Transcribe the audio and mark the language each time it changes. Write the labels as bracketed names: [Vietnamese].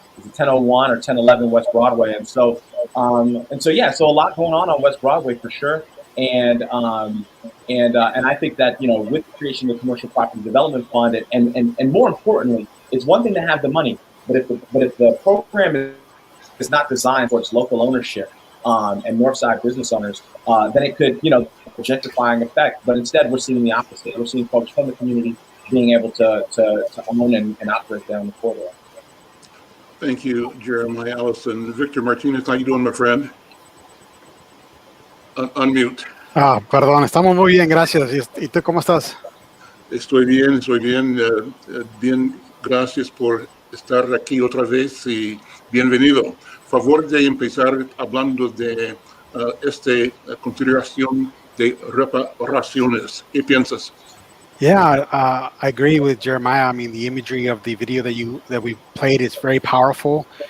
[English] 1001 or 1011 West Broadway, yeah, so a lot going on West Broadway for sure, and I think that with the creation of the Commercial Property Development Fund, and more importantly, it's one thing to have the money, but if the program is not designed for its local ownership, and Northside business owners, then it could, gentrifying effect. But instead, we're seeing the opposite. We're seeing folks from the community being able to own and operate down the corridor. Thank you, Jeremiah Allison. Victor Martinez, how you doing, my friend? Unmute. [Spanish] Perdón, estamos muy bien, gracias. ¿Y tú cómo estás? Estoy bien. Bien, gracias por estar aquí otra vez y bienvenido. Favor de empezar hablando de esta consideración de reparaciones. ¿Qué piensas? [English] Yeah, I agree with Jeremiah. I mean, the imagery of the video that we played is very powerful.